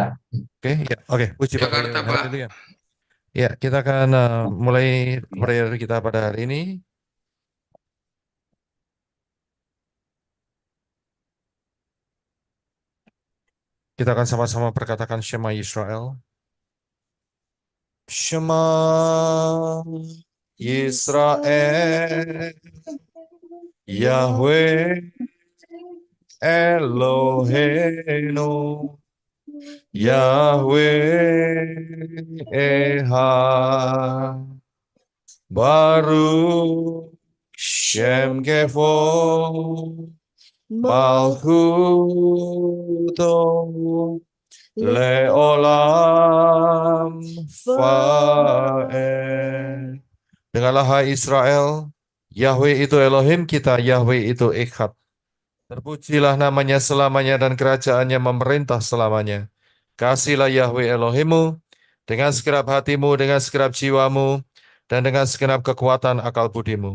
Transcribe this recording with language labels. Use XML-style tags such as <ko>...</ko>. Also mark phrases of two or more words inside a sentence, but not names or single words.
<id>Oke, ya, oke. Puji Bapak Yahweh. Haleluya. Ya, kita akan mulai prayer kita pada hari ini. Kita akan sama-sama perkatakan</id> <he>שמע ישראל. שמע ישראל, יהוה אלוהינו, יהוה אחד, ברוך שם כבוד מלכותו לעולם ועד.</he> <id>Dengarlah hai Israel, Yahweh itu Elohim kita, Yahweh itu Echad. Terpujilah namanya selamanya dan kerajaannya memerintah selamanya. Kasihlah Yahweh Elohimu dengan segenap hatimu, dengan segenap jiwamu, dan dengan segenap kekuatan akal budimu.</id>